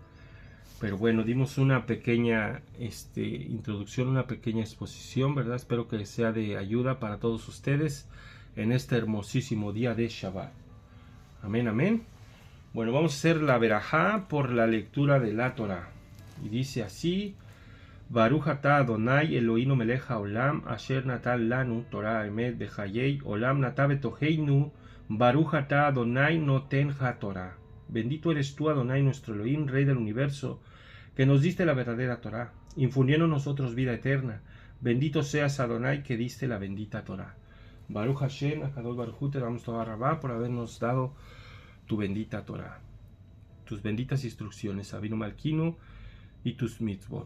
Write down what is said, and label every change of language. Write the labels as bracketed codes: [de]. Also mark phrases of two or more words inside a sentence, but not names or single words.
[es] Pero bueno, dimos una pequeña introducción, una pequeña exposición, ¿verdad? Espero que sea de ayuda para todos ustedes en este hermosísimo día de Shabbat. Amén, amén. Bueno, vamos a hacer la verajá por la lectura de la Torah. Y dice así: [he] ברוך אתה אדוני אלוהינו מלך העולם אשר נתן לנו תורה אמת בחיי עולם נטע בתוכנו ברוך אתה אדוני נותן התורה. [es] Bendito eres tú, Adonai, nuestro Elohim, Rey del universo, que nos diste la verdadera Torah, infundiendo en nosotros vida eterna. Bendito seas, Adonai, que diste la bendita Torah. [he] ברוך השם, הקדוש ברוך הוא, [es] te damos [he] תודה רבה [es] por habernos dado tu bendita Torah, tus benditas instrucciones, [he] אבינו מלכנו, [es] y tus mitzvot.